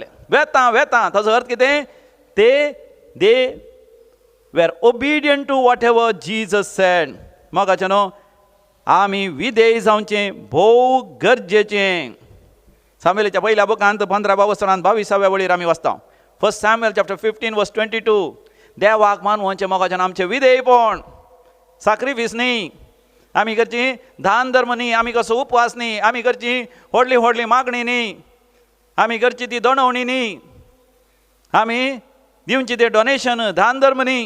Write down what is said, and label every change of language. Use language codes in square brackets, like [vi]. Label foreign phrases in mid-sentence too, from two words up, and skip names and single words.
[kok] वेतां वेतां ताचो अर्थ कितें? [en] they were obedient to whatever Jesus said. [kok] मोगाच्यान आमी विधेय जावचें भोव गरजेचें. सामुएलाच्या पयल्या बुकांत 15व्या वसनांत 22व्या वळीर आमी वाचता. [en] 1 Samuel chapter 15 verse 22. [kok] देवाक मानवचें मोगाच्यान आमचें विधेयपण. साक्रिफीस न्ही, आमी करची दान धर्म न्ही, आमी कसो उपवास न्ही, आमी करची व्हडली व्हडली मागणी न्ही, आमी करची ती दोणवणी न्ही, आमी दिवची ते डोनेशन दान धर्म न्ही.